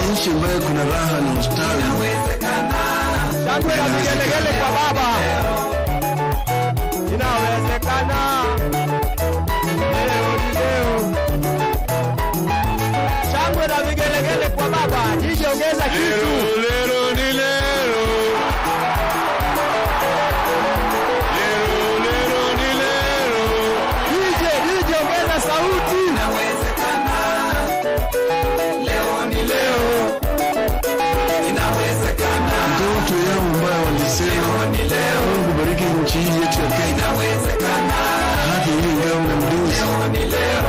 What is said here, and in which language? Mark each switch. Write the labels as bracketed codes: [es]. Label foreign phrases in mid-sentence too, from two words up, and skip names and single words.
[sw] Nchi ambayo kuna raha na ustawi. Inawezekana. Shangwe na vigelegele kwa baba. Inawezekana. Leo ni leo. Shangwe na vigelegele kwa baba. DJ ongeza kitu. Lero ni lero. Lero ni lero. DJ ongeza sauti. Inawezekana. Leo ni leo. Inawezekana. Ndoto yao ambayo walisema ni leo. Mungu bariki nchi hii yetu ya Kenya. Inawezekana. Haki hii ngao na mduzi. Leo ni leo.